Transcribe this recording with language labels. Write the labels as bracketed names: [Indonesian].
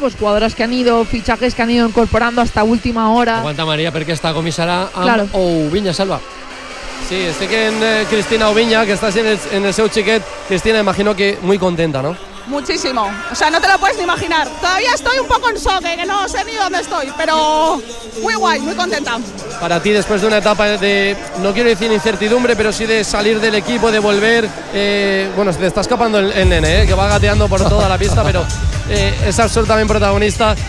[Spanish] Pues jugadoras que han ido, fichajes que han ido incorporando hasta última hora. Aguanta, María, porque está comisará a Ouviña, Salva. [Catalan] Sí, estic en Cristina Oviña, que està en el seu xiquet. [Spanish] Cristina, imagino que muy contenta, ¿no? Muchísimo. O sea, no te lo puedes ni imaginar. Todavía estoy un poco en shock, que no sé ni dónde estoy, pero muy guay, muy contenta. Para ti, después de una etapa de, no quiero decir incertidumbre, pero sí de salir del equipo, de volver, bueno, se te está escapando el nene, que va gateando por toda la pista, pero es absolutamente protagonista.